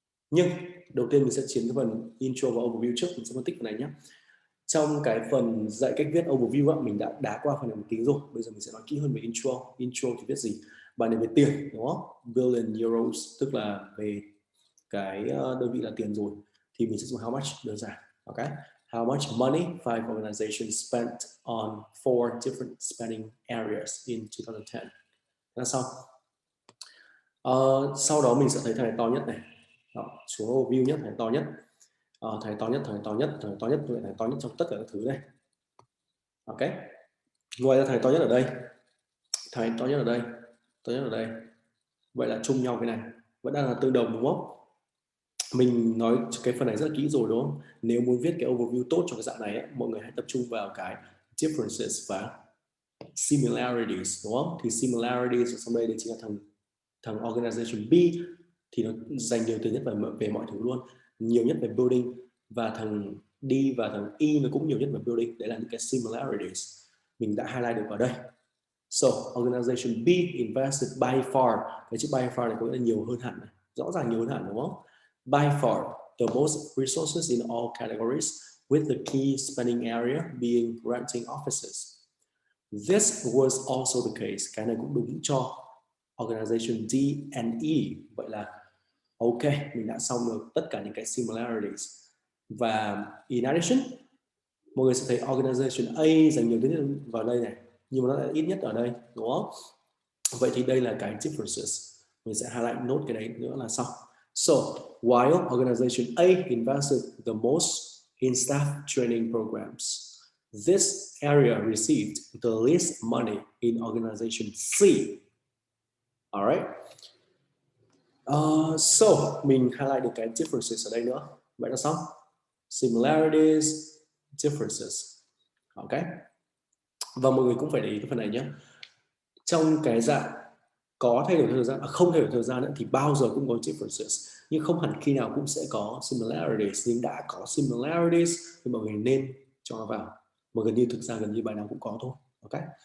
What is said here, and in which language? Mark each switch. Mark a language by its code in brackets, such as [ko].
[vi] Nhưng đầu tiên mình sẽ chiến cái phần intro và overview trước, mình sẽ phân tích phần này nhé. Trong cái phần dạy cách viết overview mình đã đá qua phần này một tí rồi. Bây giờ mình sẽ nói kỹ hơn về intro. Intro thì viết gì? Bài này về tiền đúng không? Billion euros, tức là về cái đơn vị là tiền rồi, thì mình sẽ dùng how much đơn giản. [en] Ok, how much money five organizations spent on four different spending areas in 2010. [vi] Là xong. Sau đó mình sẽ thấy thằng này to nhất này. Đó, xuống overview nhất, thằng này to nhất. Thằng này to nhất, thằng này to nhất, thằng này to nhất, thằng này to nhất trong tất cả các thứ này. Ok, ngoài ra thằng này to nhất ở đây, thằng này to nhất ở đây, to nhất ở đây, vậy là chung nhau cái này vẫn đang là tương đồng đúng không? Mình nói cái phần này rất là kỹ rồi đúng không? Nếu muốn viết cái overview tốt cho cái dạng này mọi người hãy tập trung vào cái differences và similarities đúng không? Thì similarities ở trong đây chính là thằng organization B thì nó dành nhiều từ nhất về mọi thứ luôn, nhiều nhất về building, và thằng D và thằng E nó cũng nhiều nhất về building. Đấy là những cái similarities mình đã highlight được ở đây. [en] So organization B invested by far, [vi] cái chữ by far này có nghĩa là nhiều hơn hẳn này, rõ ràng nhiều hơn hẳn đúng không? [en] By far the most resources in all categories, with the key spending area being renting offices. This was also the case, [vi] cái này cũng đúng cho [en] organization D and E. [vi] Vậy là ok, mình đã xong được tất cả những cái similarities. Và [en] in addition, [vi] mọi người sẽ thấy organization A dành nhiều thứ vào đây này, nhưng mà nó là ít nhất ở đây đúng không? Vậy thì đây là cái differences, mình sẽ highlight nốt cái đấy nữa là xong. [en] So while organization A invested the most in staff training programs, this area received the least money in organization C. Alright. [vi] So mình highlight được cái differences ở đây nữa. Vậy là xong. [en] Similarities, differences. Ok. [vi] Và mọi người cũng phải để ý cái phần này nhé. Trong cái dạng có thay đổi thời gian, không thay đổi thời gian nữa, thì bao giờ cũng có differences, nhưng không hẳn khi nào cũng sẽ có similarities. Nhưng đã có similarities thì mọi người nên cho nó vào, mà gần như bài nào cũng có thôi. Ok.